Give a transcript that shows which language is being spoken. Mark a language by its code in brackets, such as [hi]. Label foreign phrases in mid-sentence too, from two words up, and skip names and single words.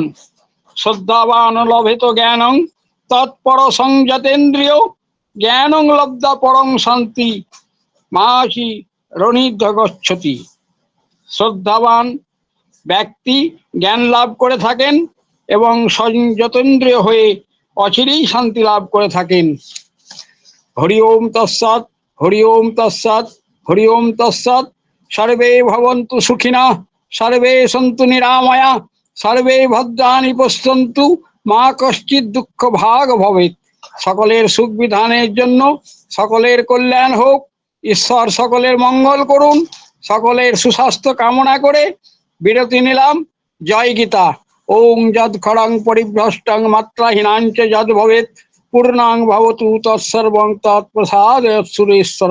[sa] শ্রদ্ধাবান লভেত জ্ঞানং তৎপর সংযতেন্দ্রিয় জ্ঞানং লব্ধা পরং শান্তি মাসি রণিদ্ধ গচ্ছতি। [bn] শ্রদ্ধাবান ব্যক্তি জ্ঞান লাভ করে থাকেন এবং সংযতেন্দ্রিয় হয়ে অচিরেই শান্তি লাভ করে থাকেন। [sa] হরি ওম তৎসৎ, হরি ওম তৎসৎ, হরি ওম তৎসৎ। সর্বে ভবন্তু সুখিনঃ, সর্বে সন্তু নিরাময়া, সর্বে ভদ্রাণি পশ্যন্তু মা কশ্চিৎ দুঃখ ভাগ ভবেৎ। [bn] সকলের সুখ বিধানের জন্য, সকলের কল্যাণ হোক, ঈশ্বর সকলের মঙ্গল করুন, সকলের সুস্বাস্থ্য কামনা করে বিরতি নিলাম। জয় গীতা। [sa] ওং যৎ খড়ং পরিভ্রষ্টং মাত্রাহীনাঞ্চ যৎ ভবেৎ পূর্ণাং ভবতু তৎসর্বং তৎপ্রসাদয়াৎ সুরেশ্বর।